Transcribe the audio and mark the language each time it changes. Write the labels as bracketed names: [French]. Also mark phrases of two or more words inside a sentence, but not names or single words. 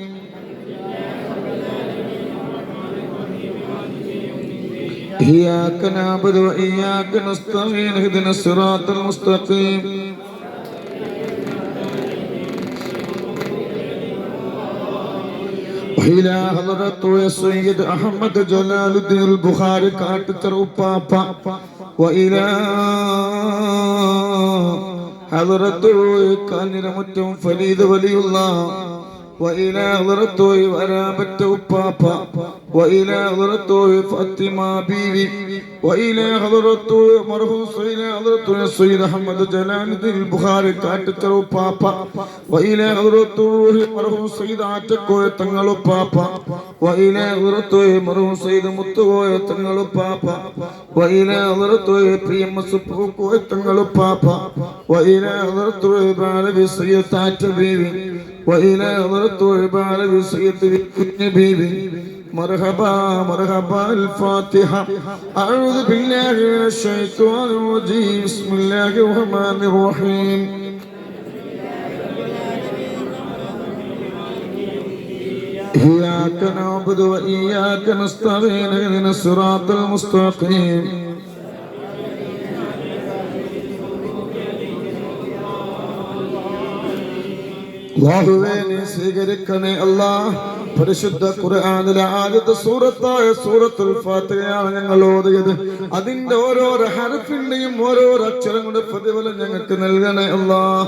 [Arabic] إياك نعبد وإياك نستعين اهدنا الصراط المستقيم. وإلى حضرة السيد أحمد جلال الدين البخاري കാട്ടുതറ ഉപ്പാപ്പ وإلى حضرة കാഞ്ഞിരമുറ്റം ഫരീദ് വലിയുള്ളാഹ് وإلى حضرة ورابة ഉപ്പാപ്പ وإلى حضرة فاطمة بيبي وإلى حضرة مرحوم حضرة السيد أحمد جلال الدين البخاري കാട്ടുതറ ഉപ്പാപ്പ وإلى حضرة مرحوم سيد ആറ്റക്കോയ തങ്ങൾ ഉപ്പാപ്പ وإلى حضرة مرحوم سيد മുത്തുകോയ തങ്ങൾ ഉപ്പാപ്പ وإلى حضرة പ്രിയമ്മ സുപ്പൂക്കോയ തങ്ങൾ ഉപ്പാപ്പ وإلى حضرة ബാലവി സയ്യിദ് താറ്റ ബീവി وإلى حضرة ബാലവി സയ്യിദ് കുഞ്ഞ് ബീവി. مرحبا مرحبا. الفاتحة. أعوذ بالله من الشيطان الرجيم. بسم الله الرحمن الرحيم. إياك نعبد وإياك نستعين اهدنا الصراط المستقيم. [Malayalam] അല്ലാഹുവേ നീ സ്വീകരിക്കണേ അല്ലാഹ്. പരിശുദ്ധ ഖുർആനിലെ ആദ്യത്തെ സൂറത്തായ സൂറത്തുൽ ഫാത്തിഹയാണ് ഞങ്ങൾ ഓതിയത്. അതിന്റെ ഓരോ ഹർഫിന്റെയും ഓരോ അക്ഷരങ്ങളുടെ പ്രതിഫലം ഞങ്ങൾക്ക് നൽകണേ അല്ലാഹ്.